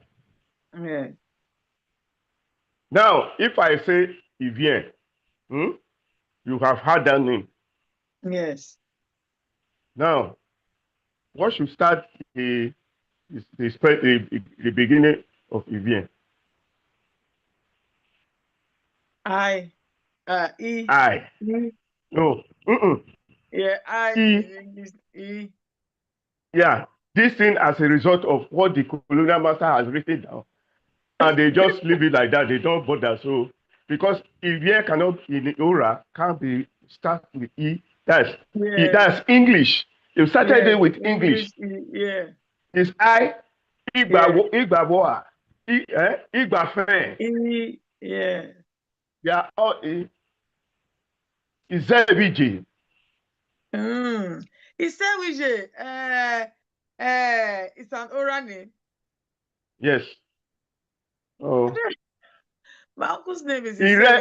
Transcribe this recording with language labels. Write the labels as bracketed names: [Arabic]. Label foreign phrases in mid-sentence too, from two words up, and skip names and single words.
[English] Yeah. Now, if I say Ivien, you have heard that name. Yes. Now, what should start the beginning of Ivien? I. E. I. E. No. Yeah. I E. in English. E. Yeah. This thing as a result of what the colonial master has written down. And they just leave it like that. They don't bother. So, because Ivien cannot, in Ora, can't be start with E. Yes. That's English. They started Yes. it with English. English. E. Yeah. It's I, Yeah. Igbaboa, Igbafen. E. Yeah. They are all Izebiji. Isewije. It's an oral name. Yes. Oh. My uncle's name is Isewije.